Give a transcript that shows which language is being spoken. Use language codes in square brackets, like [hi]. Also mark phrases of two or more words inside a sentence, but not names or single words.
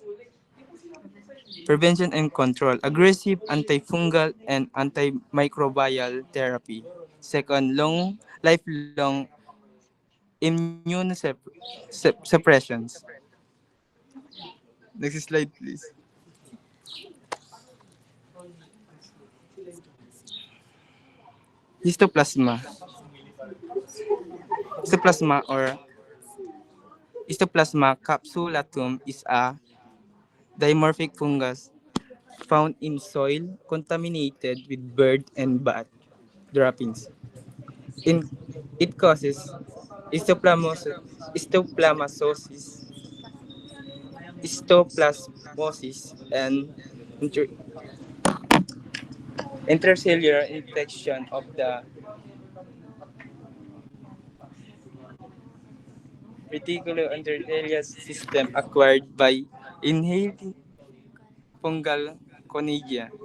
[en] Prevention and control, aggressive antifungal and antimicrobial therapy. Second, lifelong immunosuppressions. Next slide, please. Histoplasma. Histoplasma or Histoplasma capsulatum is a dimorphic fungus found in soil contaminated with bird and bat droppings. In, it causes histoplasmosis, histoplasmosis and inter- intercellular infection of the reticuloendothelial system acquired by inhaled fungal conidia.